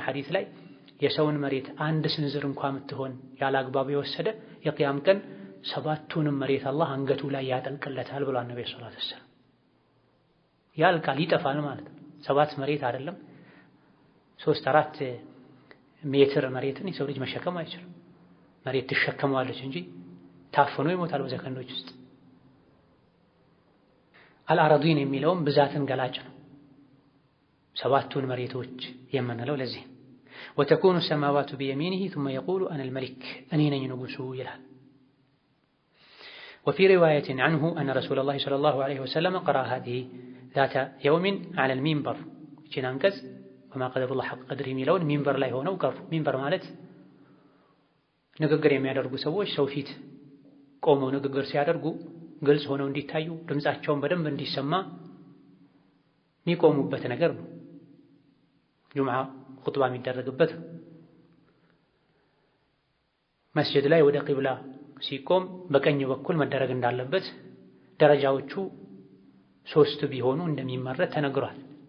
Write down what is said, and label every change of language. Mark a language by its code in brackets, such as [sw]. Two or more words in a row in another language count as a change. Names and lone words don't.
[am] ሐዲስ ላይ የሰውን መሬት አንድ ስንዝር እንኳን የምትሆን ያለ አግባብ የወሰደ የቅያም ቀን 7ቱንም መሬት አላህ አንገቱ ላይ ያጠልቅለታል ብሏል ነብዩ ሰለላሁ ዐለይሂ ወሰለም። ያልቃል፣ ይጠፋል ማለት ነው። 7 መሬት አይደለም 3-4 ሜትር መሬትን የሰው ልጅ መሸከም አይችልም። መሬት ትሸከመዋለች እንጂ ታፍኖ ይሞታል በሰከንዶች ውስጥ። አልአረዲን የሚለውም ብዛትን ገላጭ ነው። 7ቱን መሬቶች የምንለው ለዚህ [ar] وتكون السماوات بيمينه ثم يقول أنا الملك [am] እኔ ነኝ ንጉሱ ይላል። [ar] وفي رواية عنه أن رسول الله صلى الله عليه وسلم قرأ هذه ذات يوم على المنبر [am] ይህችን አንቀጽ [ar] وما قدر الله حق قدره [am] የሚለውን ሚንበር ላይ ሆነው ቀሩ። ሚንበር ማለት ንግግር የሚያደርጉ ሰዎች ሰው ፊት ቆመው ንግግር ሲያደርጉ ግልጽ ሆነው እንዲታዩ ድምጻቸውን በደንብ እንዲሰማ የሚቆሙበት ነገር ነው። ጁምዓ ኹጥባ የሚደረግበት መስጂድ ላይ ወደ ቂብላ ሲቆም በቀኝ በኩል መደረግ እንዳለበት ደረጃዎቹ 3 ቢሆኑ እንደሚመረጥ ተነግሯል።